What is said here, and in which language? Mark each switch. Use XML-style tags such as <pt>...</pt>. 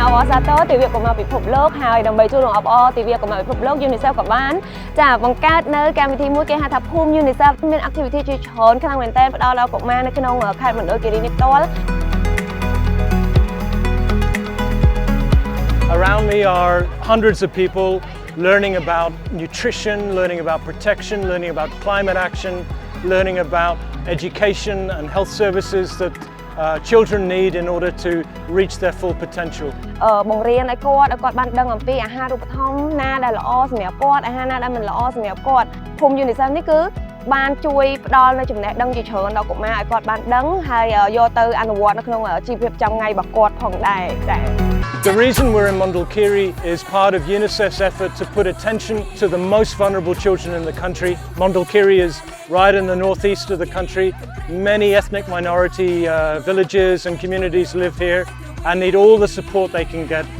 <km>Sato ទិវាកុមារពិភពលោកហើយដើម្បីចូលរួមអបអរទិវាកុមារពិភពលោក UNICEF ក៏បានចាបង្កើតនៅកម្មវិធីមួយគេហៅថាភូមិ UNICEF មាន activity ជាច្រើនខ្លាំងមែនទែនផ្ដល់ដល់កុមារនៅក្នុងខេត្តមណ្ឌលគិរីនេះផ្ទាល់</km> <en>Around me are hundreds of people learning about nutrition, learning about protection, learning about climate action, learning about education and health services that children need in order to reach their full potential.</en> <km>បង្រៀនឲ្យគាត់បានដឹងអំពីអាហារូបត្ថម្ភណាដែលល្អសម្រាប់គាត់អាហារណាដែលមិនល្អសម្រាប់គាត់ភូមិ UNICEF នេះគឺបានជួយផ្ដល់នូវចំណេះដឹងជាច្រើនដល់កុមារឲ្យគាត់បានដឹងហើយយកទៅអនុវត្តនៅក្នុងជីវភាពប្រចាំថ្ងៃរបស់គាត់ផងដែរចា៎</km> <en>The reason we're in Mondulkiri is part of UNICEF's effort to put attention to the most vulnerable children in the country. Mondulkiri is right in the northeast of the country. Many ethnic minority villages and communities live here and need all the support they can get.</en>